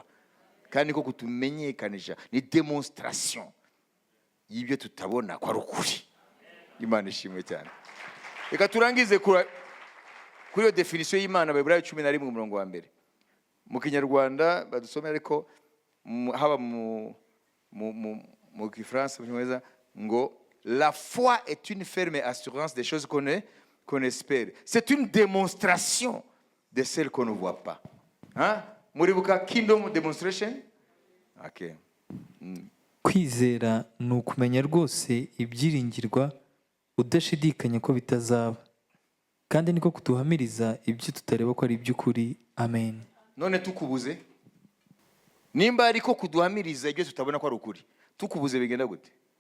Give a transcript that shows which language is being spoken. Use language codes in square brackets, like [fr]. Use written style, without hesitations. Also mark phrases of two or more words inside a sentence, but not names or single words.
[rw] Kandi ko kutumenyekanisha ni demonstration y'ibyo tutabona ko ari ukuri. Imana ishimwe cyane. Reka turangize kuri iyo definition y'Imana, Abaheburayo 11 umurongo wa mbere. Mu Kinyarwanda badusomera ariko haba mu Gifaransa cyongereza ngo [fr] la foi est une ferme assurance des choses qu'on espère. C'est une démonstration de celles qu'on ne voit pas. Hein? [rw] Muribuka [en] kingdom demonstration? Okay. [rw] Kwizera ni ukumenya rwose ibyiringirwa udashidikanya ko bitazaba, kandi niko kuduhamiriza ibyo tutareba ko ari iby'ukuri. Amen. None tukubuze, nimba ariko kuduhamiriza ibyo tutabona ko ari ukuri, tukubuze bigenda gute?